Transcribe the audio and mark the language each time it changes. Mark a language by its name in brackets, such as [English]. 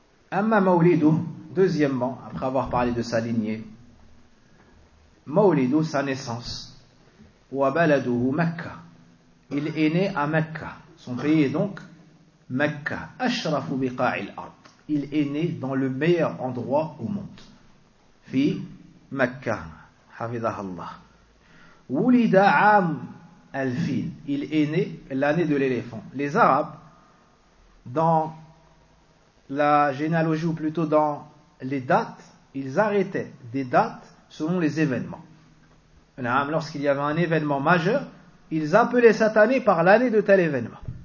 [French] Amma Maulidou, deuxièmement, après avoir parlé de sa lignée, Maulidou, sa naissance, [Arabic] wa baladuhu Mecca. [French] Il est né à Mecca. Son pays est donc Mecca. [Arabic] Ashrafu biqa'il ard. [French] Il est né dans le meilleur endroit au monde. [Arabic] في مكة حفظها الله ولد عام الفيل [French] il est né l'année de l'éléphant. Les arabes dans la généalogie ou plutôt dans les dates, ils arrêtaient des dates selon les événements. Lorsqu'il y avait un événement majeur, ils appelaient cette année par l'année de tel événement.